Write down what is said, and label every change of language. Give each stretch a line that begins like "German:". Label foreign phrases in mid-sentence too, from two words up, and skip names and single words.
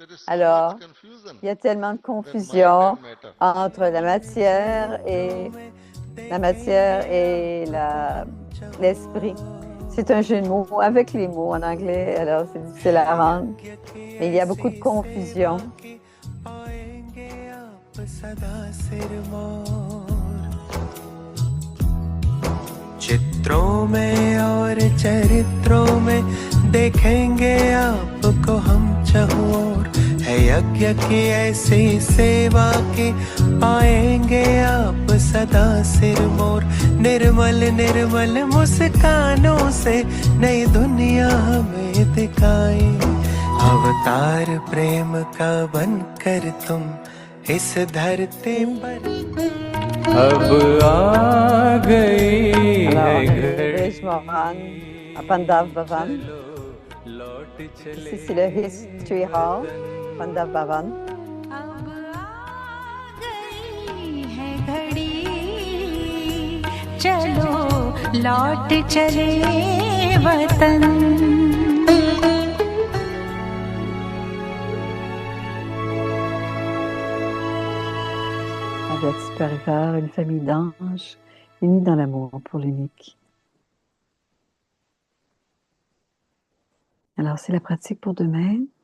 French: Alors, il y a tellement de confusion entre la matière et l'esprit. C'est un jeu de mots avec les mots en anglais, alors c'est difficile à rendre. Mais il y a beaucoup de confusion.
Hindi: चित्रों में और चरित्रों में देखेंगे आपको हम चहुओर है यज्ञ की ऐसी सेवा की पाएंगे आप सदा सिर मोर निर्मल निर्मल मुस्कानों से नई दुनिया हमें दिखाए अवतार प्रेम का बनकर तुम इस धरती पर अब आ गई है
French: घड़ी à Pandav Bhavan. Ici, c'est le History Hall, Pandav Bhavan.
Hindi: अब आ गई है घड़ी चलो लौट चले वतन
French: Avec supérieur, une famille d'anges unis dans l'amour pour l'unique. Alors, c'est la pratique pour demain.